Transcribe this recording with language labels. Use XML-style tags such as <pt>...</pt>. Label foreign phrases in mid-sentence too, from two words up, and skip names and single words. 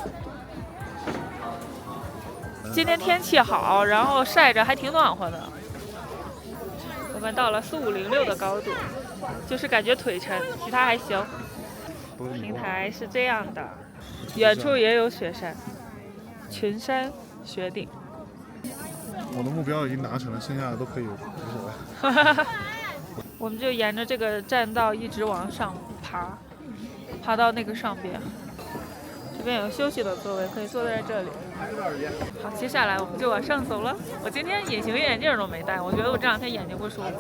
<zh>今天天气好，然后晒着还挺暖和的。我们到了4506的高度，就是感觉腿沉，其他还行。平台是这样的，远处也有雪山，群山雪顶。我的目標已經達成了，剩下的都可以無所謂。我們就沿着這個棧道一直往上爬到那個上邊。這邊有休息的座位，可以坐在這裡。好，接下來我們就往上走了。我今天隱形眼鏡都沒戴，我覺得我這兩天眼睛不舒服。</zh>